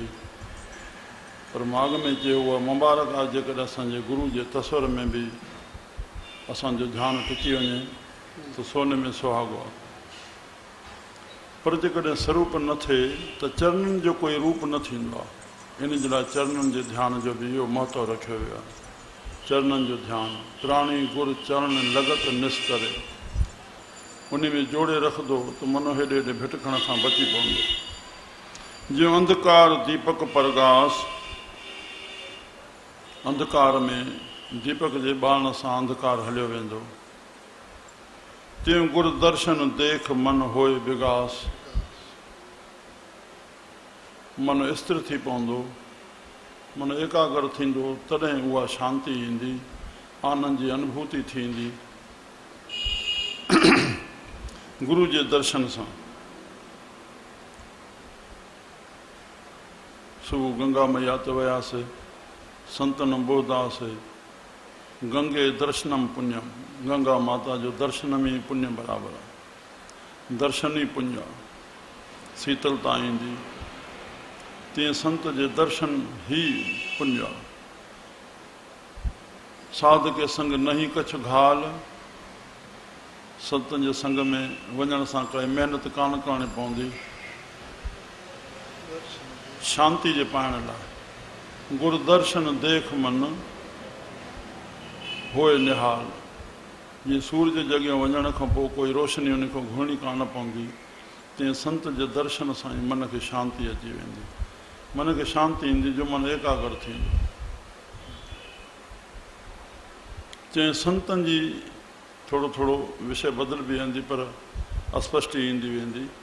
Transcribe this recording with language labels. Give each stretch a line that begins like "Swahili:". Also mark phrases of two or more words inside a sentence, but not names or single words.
Sindhi: पर माॻ में चयो उहा मुबारक आहे जेकॾहिं असांजे गुरु जे तस्वर में बि असांजो ध्यानु टिकी वञे त सोने में सुहागो आहे। पर जेकॾहिं स्वरूप न थिए त चरणनि जो कोई रूप न थींदो आहे। इन जे लाइ चरणनि जे ध्यान जो बि इहो महत्व रखियो वियो आहे। चरणनि जो ध्यानु
Punjabi: ਪ੍ਰਾਣੀ ਗੁਰ ਚਰਣ ਲਗਤ ਨਿਸਤਰੇ,
Sindhi: उन में जोड़े रखंदो त मनो हेॾे हेॾे भिटकण खां बची पवंदो। जीअं
Punjabi: ਅੰਧਕਾਰ ਦੀਪਕ ਪਰਗਾਸ,
Sindhi: अंधकार में दीपक जे ॿारण सां अंधकार हलियो वेंदो।
Punjabi: ਤਿਉਂ ਗੁਰੂ ਦਰਸ਼ਨ ਦੇਖ ਮਨ ਹੋਏ ਵਿਗਾਸ,
Sindhi: मन स्थिर थी पवंदो। मन एकाग्र थींदो तॾहिं उहा शांती ईंदी, आनंद जी अनुभूति थींदी। गुरु जे दर्शन सां सुबुह गंगा मैया ते वियासीं, संतन बोधासीं,
Sanskrit: गंगे दर्शनम पुण्यम,
Sindhi: गंगा माता जो दर्शन में पुण्य बराबर आहे, दर्शन ही पुण्य आहे, शीतलता ईंदी। तीअं संत जे दर्शन ही पुण्य आहे।
Punjabi: ਸਾਧ ਕੇ ਸੰਗ ਨਹੀਂ ਕਛ ਘਾਲ,
Sindhi: संतन जे संग में वञण सां काई महिनत कान करणी पवंदी शांति जे पाइण लाइ।
Punjabi: ਗੁਰੂ ਦਰਸ਼ਨ ਦੇਖ ਮਨ ਹੋਏ ਨਿਹਾਲ।
Sindhi: जीअं सूरज जे अॻियां वञण खां पोइ कोई रोशनी उन खां घुरणी कान पवंदी, तीअं संत जे दर्शन सां ई मन खे शांति अची वेंदी। मन खे शांति ईंदी जो मन एकाग्र थींदो। चई संतनि जी थोरो थोरो विषय बदल बि वेंदी पर अस्पष्टी ईंदी वेंदी।